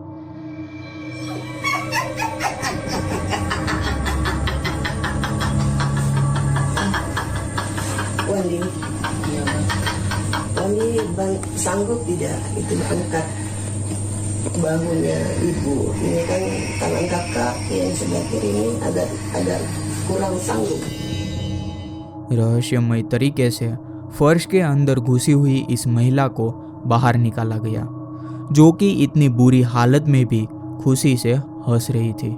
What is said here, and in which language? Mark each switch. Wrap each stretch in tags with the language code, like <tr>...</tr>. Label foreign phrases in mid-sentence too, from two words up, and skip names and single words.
<id>Wandi sanggup tidak itu angkat bahunya ibu. Ini kan tangan kakak yang sebelah kiri ini ada kurang sanggup.</id> <hi>रहस्यमय तरीके से फर्श के अंदर घुसी हुई इस महिला को बाहर निकाला गया, जो कि इतनी बुरी हालत में भी खुशी से हंस रही थी।</hi>